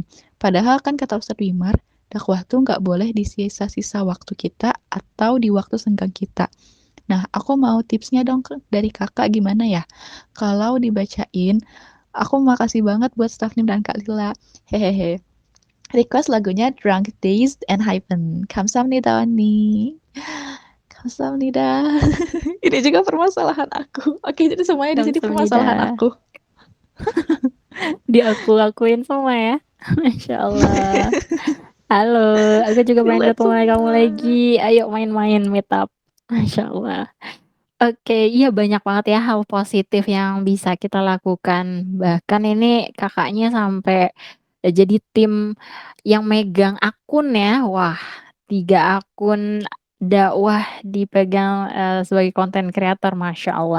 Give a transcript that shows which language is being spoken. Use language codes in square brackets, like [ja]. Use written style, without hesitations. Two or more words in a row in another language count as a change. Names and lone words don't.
[id] Padahal kan kata Ustadz Wimar, dakwah tuh nggak boleh di sisa-sisa waktu kita atau di waktu senggang kita. Nah, aku mau tipsnya dong dari kakak gimana ya? Kalau dibacain, aku makasih banget buat Staff Nim dan Kak Lila. Hehehe. Request lagunya Drunk, Dazed, and Hypen. [ko] 감사합니다, 언니. 감사합니다. [id] Ini juga permasalahan aku. Oke, jadi semuanya di sini permasalahan [ko] Kamsahamnida. [id] aku. Diaku-akuin semua ya. [ar] ما شاء الله. [id] Halo, aku juga pengen Relate ketemu kamu semua. lagi. Ayo main-main [en] meet up. [ar] ما شاء الله. [id] Oke, iya banyak banget ya hal positif yang bisa kita lakukan. Bahkan ini kakaknya sampai jadi tim yang megang akun ya. Wah, 3 akun dakwah dipegang sebagai konten creator, [ar] ما شاء الله.